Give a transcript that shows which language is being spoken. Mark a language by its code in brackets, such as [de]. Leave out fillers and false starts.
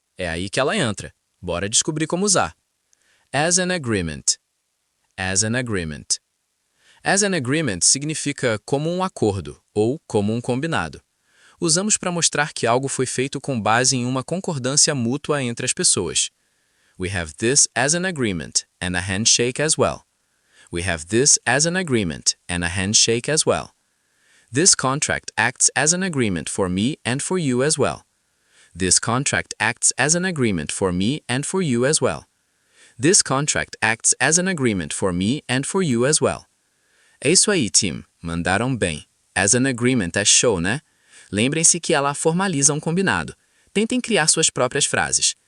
[pt] É aí que ela entra. Bora descobrir como usar. [en] As an agreement. As an agreement. [pt] As an agreement significa como um acordo ou como um combinado. Usamos para mostrar que algo foi feito com base em uma concordância mútua entre as pessoas. [en] We have this as an agreement and a handshake as well. We have this as an agreement and a handshake as well. This contract acts as an agreement for me and for you as well. This contract acts as an agreement for me and for you as well. This contract acts as an agreement for me and for you as well. [pt] É isso aí, team. Mandaram bem. As an agreement é show, né? Lembrem-se que ela formaliza um combinado. Tentem criar suas próprias frases.